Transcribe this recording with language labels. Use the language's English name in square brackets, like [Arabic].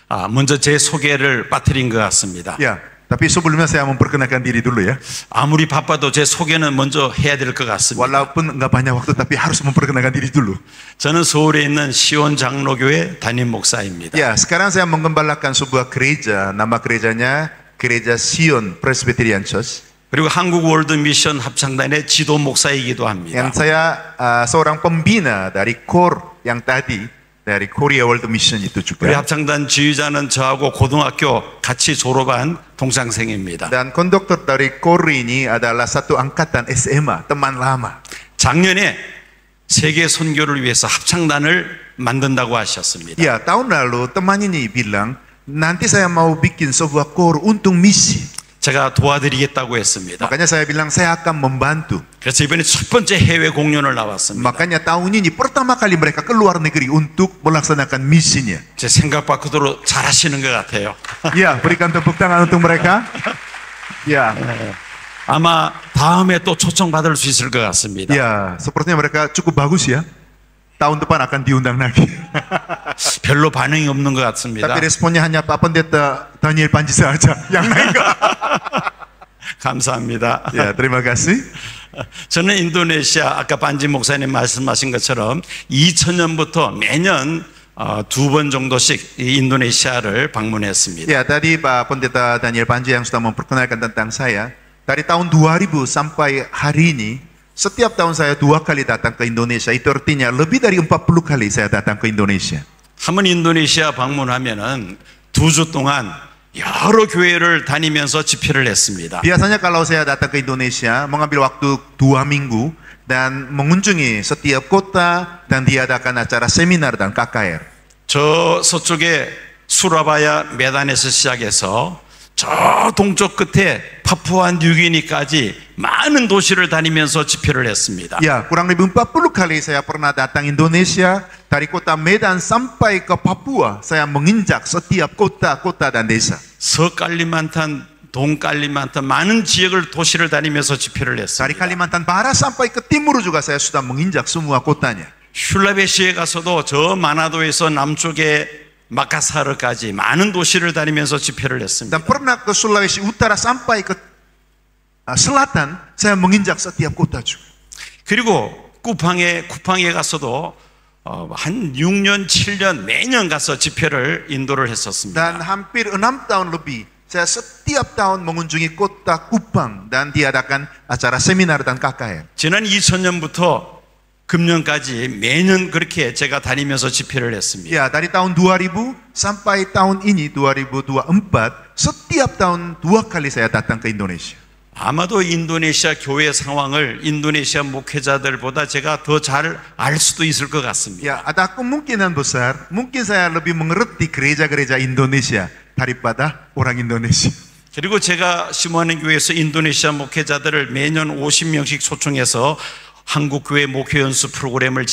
[Korean] 먼저 제 소개를 빠뜨린 것 같습니다. [Indonesian] Ya, tapi sebelumnya saya memperkenalkan diri dulu ya. [Korean] 아무리 바빠도 제 소개는 먼저 해야 될 것 같습니다. [Indonesian] Walaupun nggak banyak waktu, tapi harus memperkenalkan diri dulu. [Korean] 저는 서울에 있는 시온 장로교회 담임 목사입니다. [Indonesian] Ya, sekarang saya menggembalakan sebuah gereja. Nama gerejanya Gereja Sion Presbyterian Church. [Korean] 그리고 한국 월드 미션 합창단의 지도 목사이기도 합니다. [Indonesian] Yang saya seorang pembina dari KOR yang tadi, dari Korea World Mission itu [Korean] 우리 [Indonesian] juga. [Korean] 합창단 지휘자는 저하고 고등학교 같이 졸업한 동창생입니다. [Indonesian] Dan konduktor dari KOR ini adalah satu angkatan SMA, teman lama. [Korean] 작년에 세계 선교를 위해서 합창단을 만든다고 하셨습니다. [Indonesian] Ya, tahun lalu teman ini bilang, nanti saya mau bikin sebuah KOR untuk misi. [Korean] 제가 도와드리겠다고 했습니다. [Indonesian] Makanya saya bilang saya akan membantu. [Korean] 그래서 이번에 첫 번째 해외 공연을 나왔습니다. [Indonesian] Makanya tahun ini pertama kali mereka keluar negeri untuk melaksanakan misinya. [Korean] 제 생각 밖으로 잘하시는 것 같아요. [Indonesian] Ya, berikan tepuk tangan untuk mereka. Ya, [Korean] 아마 다음에 또 초청받을 수 있을 것 같습니다. [Indonesian] ya, sepertinya mereka cukup bagus ya. Tahun depan akan diundang lagi. [Korean] 별로 반응이 없는 것 같습니다. [Indonesian] Tapi responnya hanya Pak Pendeta Daniel Panji saja. Yang lain enggak. [Korean] 감사합니다. [Indonesian] Ya, terima kasih. [Korean] 저는 인도네시아 아까 반지 목사님 말씀하신 것처럼 2000년부터 매년 2번 정도씩 이 인도네시아를 방문했습니다. [Indonesian] Ya, tadi Pak Pendeta Daniel Panji yang sudah memperkenalkan tentang saya. Dari tahun 2000 sampai hari ini, setiap tahun saya 2 kali datang ke Indonesia. Itu artinya lebih dari 40 kali saya datang ke Indonesia. [Korean] 한번 인도네시아 방문하면은 2주 동안 여러 교회를 다니면서 집회를 했습니다. [Indonesian] Biasanya kalau saya datang ke Indonesia, mengambil waktu 2 minggu dan mengunjungi setiap kota dan diadakan acara seminar dan KKR. [Korean] 저 서쪽에 수라바야 메단에서 시작해서 저 동쪽 끝에 파푸아 뉴기니까지 많은 도시를 다니면서 집회를 했습니다. [Indonesian] Ya, kurang lebih 40 kali saya pernah datang Indonesia. Dari kota Medan sampai ke Papua, saya menginjak setiap kota-kota dan desa. [Korean] 서칼리만탄, 동칼리만탄 많은 지역을 도시를 다니면서 집회를 했습니다. [Indonesian] Kalimantan Barat sampai ke timur juga saya sudah menginjak semua kotanya. [Korean] 슐라베시에 가서도 저 마나도에서 남쪽에 마카사르까지 많은 도시를 다니면서 집회를 했습니다. [Indonesian] Dan pernah ke Sulawesi Utara sampai ke selatan, saya menginjak setiap kota juga. [Korean] 그리고 쿠팡에 가서도 한 6년, 7년 매년 가서 집회를 인도를 했었습니다. [Indonesian] Dan hampir 6 tahun lebih, saya setiap tahun mengunjungi kota Kupang dan diadakan acara seminar dan KKR. [Korean] 지난 2000년부터 금년까지 매년 그렇게 제가 다니면서 집회를 했습니다. [Indonesian] Ya, dari tahun 2000 sampai tahun ini 2024, setiap tahun 2 kali saya datang ke Indonesia. [Korean] 아마도 인도네시아 교회 상황을 인도네시아 목회자들보다 제가 더 잘 알 수도 있을 것 같습니다. [Indonesian] Ya, ada kemungkinan besar, mungkin saya lebih mengerti gereja-gereja Indonesia daripada orang Indonesia. [Korean] 그리고 제가 심호하는 교회에서 인도네시아 목회자들을 매년 50명씩 초청해서 한국 교회 목회 연수 프로그램을